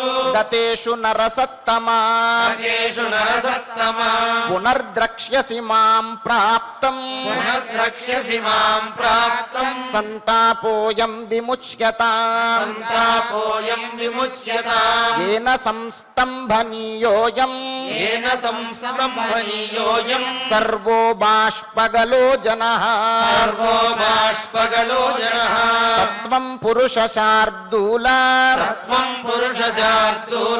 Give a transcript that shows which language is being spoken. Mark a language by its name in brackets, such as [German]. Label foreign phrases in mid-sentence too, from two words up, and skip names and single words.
[Sanskrit] గతేషు నరసత్తమా గతేషు నరసత్తమ పునర్ద్రక్ష్యసి మాం ప్రాప్తం పునర్ద్రక్ష్యసి మాం ప్రాప్తం సంతాపోయం విముచ్యతాం సంతాపోయం విముచ్యతాం येन संस्तंभनीयोऽयं येन संस्तंभनीयोऽयं सर्वो बाष्पगलो जनः सर्वो बाष्पगलो जनः सत्वं पुरुषशार्दूला सत्वं पुरुषशार्दूल